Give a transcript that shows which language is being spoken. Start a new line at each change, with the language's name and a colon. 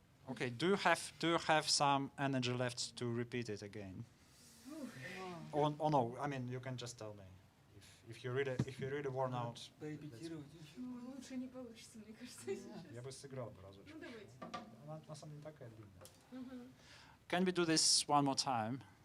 English: Okay, do you have some energy left to repeat it again? Or no? I mean, you can just tell me if you're really worn out.
Russian: Лучше не получится, мне кажется, сейчас. Я бы сыграл бы разочек. Ну давайте. Она на самом деле такая длинная.
English: Can we do this one more time?